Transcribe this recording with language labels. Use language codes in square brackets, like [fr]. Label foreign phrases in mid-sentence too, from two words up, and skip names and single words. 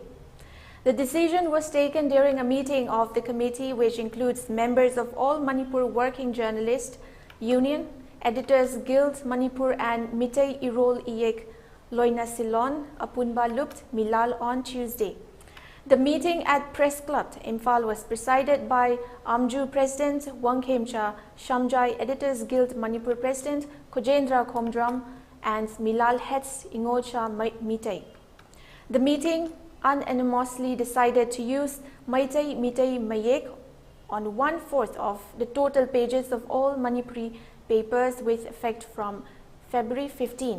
[en] The decision was taken during a meeting of the committee, which includes members of all Manipur Working Journalists Union, Editors Guild Manipur and Meitei Irol Iyek Loina Silon Apunba Lupt Milal on Tuesday. The meeting at Press Club, Imphal, was presided by Amju President Wang Khemcha, Shamjai Editors Guild Manipur President Kojendra Khomdram, and Milal heads Ingocha Meitei. The meeting unanimously decided to use Meitei Mayek on one-fourth of the total pages of all Manipuri papers with effect from February 15.